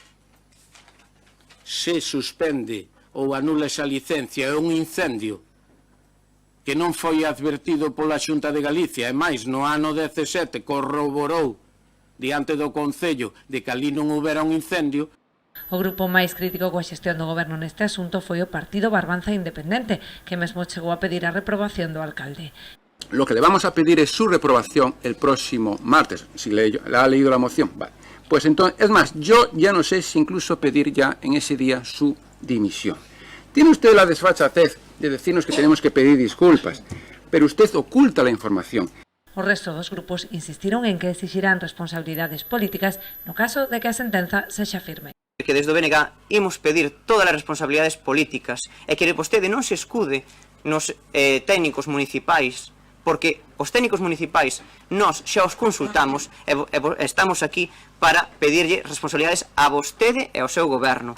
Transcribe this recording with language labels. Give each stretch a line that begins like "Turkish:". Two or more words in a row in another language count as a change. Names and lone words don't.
Galician: se suspende ou anula esa licencia é un incendio que non foi advertido pola Xunta de Galicia e máis no ano 17 corroborou diante do Concello de que ali non houbera un incendio. O grupo máis crítico coa xestión do goberno neste asunto foi o Partido Barbanza Independente, que mesmo chegou a pedir a reprobación do alcalde.
Spanish: Lo que le vamos a pedir es su reprobación el próximo martes, si ha leído la moción. Vale. Pues entonces, es más, yo ya no sé si incluso pedir ya en ese día su dimisión. Tiene usted la desfachatez de decirnos que tenemos que pedir disculpas, pero usted oculta la información.
Galician: O resto dos grupos insistiron en que exixirán responsabilidades políticas no caso de que a sentenza sexa firme. Que desde o BNG imos pedir todas as responsabilidades políticas e que vostede non se escude nos técnicos municipais, porque os técnicos municipais nós xa os consultamos e estamos aquí para pedirlle responsabilidades a vostede e ao seu goberno.